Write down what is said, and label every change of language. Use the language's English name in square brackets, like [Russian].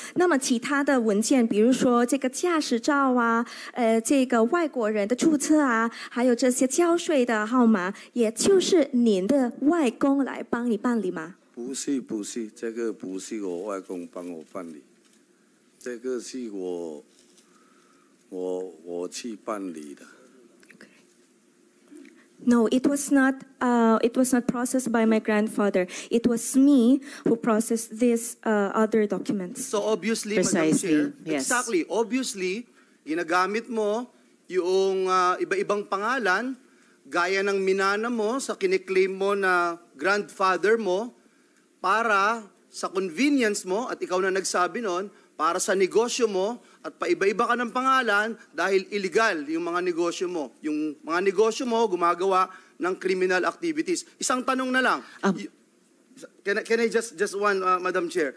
[Chinese] 那么其他的文件，比如说这个驾驶照啊，这个外国人的注册啊，还有这些交税的号码，也就是您的外公来帮你办理吗？不是，这个不是我外公帮我办理，这个是我去办理的。 [English] No, it was not. It was not processed by my grandfather. It was me who processed these other documents. So obviously, Precisely, Madam Chair, yes. exactly. Obviously, [Filipino] ginagamit mo yung iba-ibang pangalan gaya ng minana mo sa kiniklaim mo na grandfather mo para sa convenience mo, at ikaw na nagsabi noon, para sa negosyo mo, at paiba-iba ka ng pangalan dahil illegal yung mga negosyo mo. Yung mga negosyo mo gumagawa ng criminal activities. Isang tanong na lang. [English] Can I just one, Madam Chair?